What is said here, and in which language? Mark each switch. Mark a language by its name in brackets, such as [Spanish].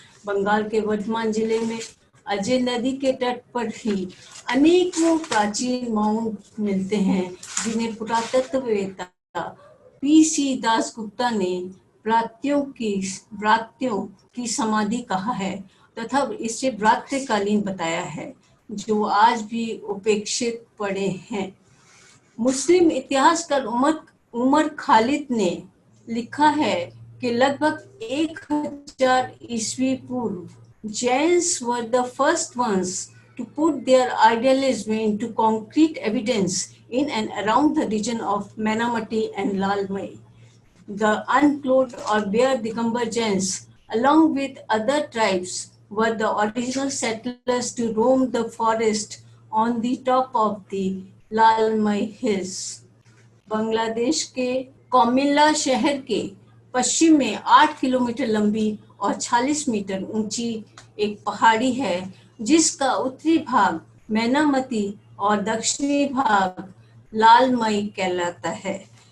[Hindi] बंगाल के वर्धमान जिले में अजय नदी के तट पर ही अनेकों प्राचीन माउंट मिलते हैं, जिन्हें पुरातत्ववेत्ता पी.सी. दासगुप्ता ने व्रात्यों की समाधि कहा है तथा इसे व्रात्यकालीन बताया है, जो आज भी उपेक्षित पड़े हैं। मुस्लिम इतिहासकार उमर खालिद ने लिखा है कि लगभग 1000 ईस्वी पूर्व [English] Jains were the first ones to put their idealism into concrete evidence in and around the region of Menamati and Lalmai. The unclothed or bare Digambar Jains, along with other tribes, were the original settlers to roam the forest on the top of the Lalmai hills. [Hindi] Bangladesh के कोमिल्ला शहर के पश्चिम में 8 kilometre लंबी और 46 metre ऊंची एक पहाड़ी है, जिसका उत्तरी भाग मैनामती और दक्षिणी भाग लालमई कहलाता है।